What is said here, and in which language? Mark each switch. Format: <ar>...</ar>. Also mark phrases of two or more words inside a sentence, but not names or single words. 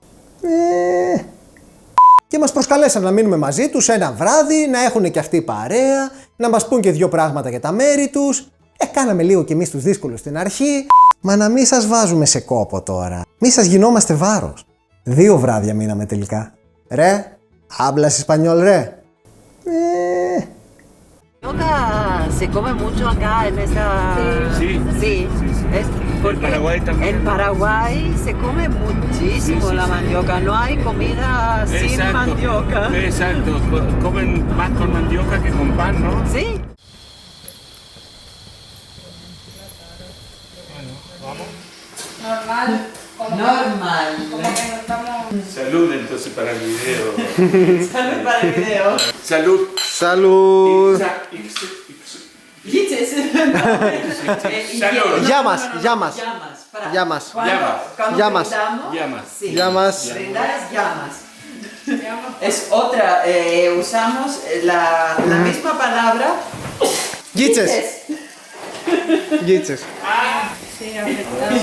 <el>Και μας προσκαλέσαν να μείνουμε μαζί τους ένα βράδυ, να έχουν και αυτοί παρέα, να μας πούν και 2 πράγματα για τα μέρη τους. Κάναμε λίγο κι εμείς τους δύσκολους στην αρχή, μα να μην σας βάζουμε σε κόπο τώρα. Μη σας γινόμαστε βάρος. 2 βράδια μείναμε τελικά. Ρε,</el> <es>hablas español, ρε. Mandioca se come mucho acá en esta... Sí. Es porque en Paraguay se come muchísimo la mandioca. No hay comida sin mandioca. Exacto. Comen más con mandioca que con pan, ¿no? Sí. Normal. Como que no estamos... Salud entonces para el video. Salud para el video. Salud. Salud!</es> <el>Giches.</el> <es>Salud.</es> <el>Γεια μας!</el> <es>Llamas. Cuando Llamas. brindamos, Llamas. sí. Llamas. Brindar es llamas. Es otra, usamos la misma palabra.</es> <el>Γίτσες! Γίτσες.</el> <es>Sí, apretado.</es>